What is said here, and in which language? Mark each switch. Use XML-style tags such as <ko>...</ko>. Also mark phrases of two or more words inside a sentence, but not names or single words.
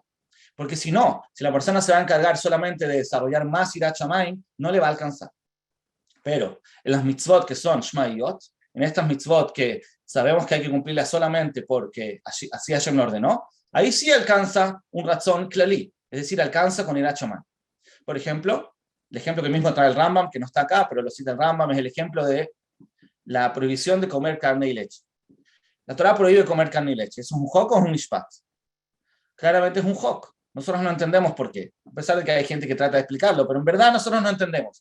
<es>Porque si no, si la persona se va a encargar solamente de desarrollar más</es> <he>יראת שמים,</he> <es>no le va a alcanzar. Pero en las mitzvot que son Shmaiyot, en estas mitzvot que sabemos que hay que cumplirlas solamente porque así Hashem lo ordenó, ahí sí alcanza un</es> <he>רצון כללי,</he> <es>es decir, alcanza con</es> <he>יראת שמים.</he> <es>Por ejemplo, el ejemplo que mismo trae el Rambam, que no está acá, pero lo cita el Rambam, es el ejemplo de la prohibición de comer carne y leche. La Torah prohíbe comer carne y leche. ¿Es un hok o es un mishpat? Claramente es un hok. Nosotros no entendemos por qué, a pesar de que hay gente que trata de explicarlo, pero en verdad nosotros no entendemos.</es>